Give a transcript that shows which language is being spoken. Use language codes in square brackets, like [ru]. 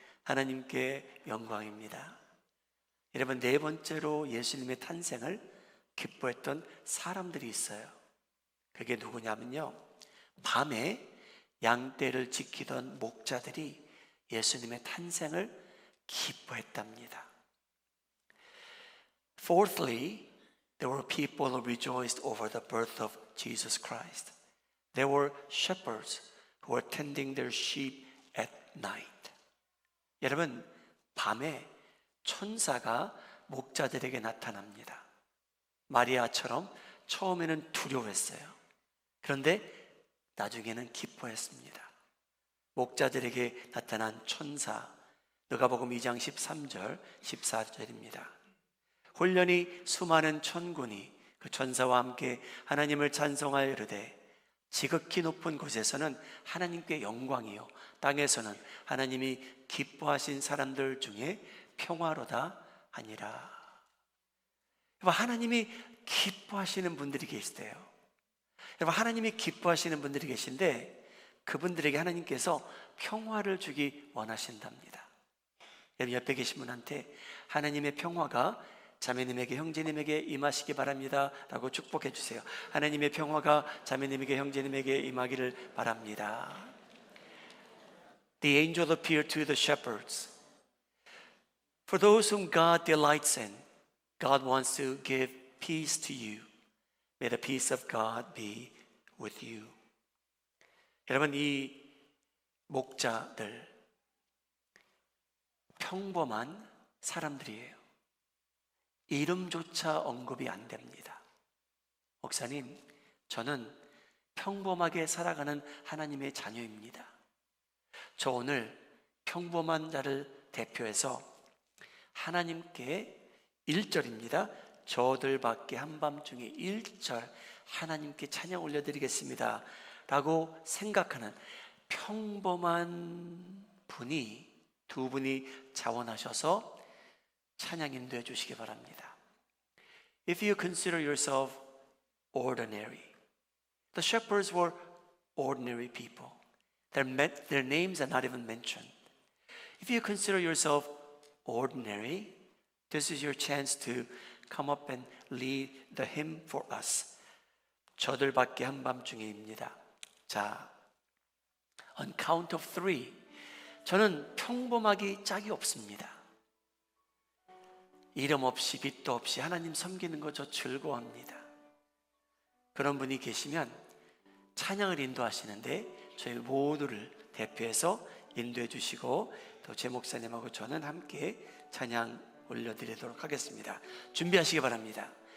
[ko] 하나님께 영광입니다. 여러분, 네 번째로 예수님의 탄생을 기뻐했던 사람들이 있어요. 그게 누구냐면요, 밤에 양떼를 지키던 목자들이 예수님의 탄생을 기뻐했답니다. [en] Fourthly, there were people who rejoiced over the birth of Jesus Christ. There were shepherds who were tending their sheep at night. [ko] 여러분, 밤에 천사가 목자들에게 나타납니다. 마리아처럼 처음에는 두려워했어요. 그런데 나중에는 기뻐했습니다. 목자들에게 나타난 천사, 누가복음 2장 13절 14절입니다. 홀련히 수많은 천군이 그 천사와 함께 하나님을 찬송하여 이르되 지극히 높은 곳에서는 하나님께 영광이요 땅에서는 하나님이 기뻐하신 사람들 중에 평화로다 하니라. 여러분, 하나님이 기뻐하시는 분들이 계시대요. 여러분, 하나님이 기뻐하시는 분들이 계신데 그분들에게 하나님께서 평화를 주기 원하신답니다. 여러분, 옆에 계신 분한테 하나님의 평화가 자매님에게, 형제님에게 임하시기 바랍니다 라고 축복해 주세요. 하나님의 평화가 자매님에게, 형제님에게 임하기를 바랍니다. [en] The angel appeared to the shepherds. For those whom God delights in, God wants to give peace to you. May the peace of God be with you. [ko] 여러분, 이 목자들 평범한 사람들이에요. 이름조차 언급이 안 됩니다. 목사님, 저는 평범하게 살아가는 하나님의 자녀입니다. 저 오늘 평범한 자를 대표해서 하나님께 1절입니다. 저들밖에 한밤중에 1절 하나님께 찬양 올려드리겠습니다 라고 생각하는 평범한 분이, 두 분이 자원하셔서 찬양 인도해 주시기 바랍니다. [en] If you consider yourself ordinary, the shepherds were ordinary people. Their names are not even mentioned. If you consider yourself ordinary, this is your chance to come up and lead the hymn for us. [ko] 저들밖에 한밤중에입니다. 자, [en] on count of 3, [ko] 저는 평범하기 짝이 없습니다. 이름 없이 빚도 없이 하나님 섬기는 거 저 즐거워합니다. 그런 분이 계시면 찬양을 인도하시는데 저희 모두를 대표해서 인도해 주시고 또 제 목사님하고 저는 함께 찬양 올려드리도록 하겠습니다. 준비하시기 바랍니다.